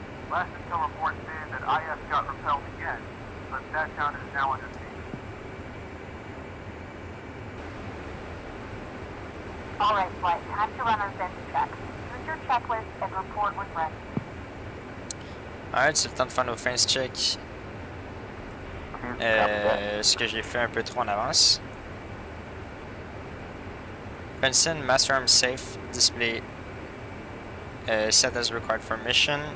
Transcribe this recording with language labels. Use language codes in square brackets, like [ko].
[en] Last intel report stated that IS got repelled again, but that town is now under siege. Alright, Flight, time to run our fence checks. Use your checklist and report when ready. [fr] Alright, c'est le temps de faire nos fence checks. Ce que j'ai fait un peu trop en avance. [en] Fencing, master arm safe, display set as required for mission.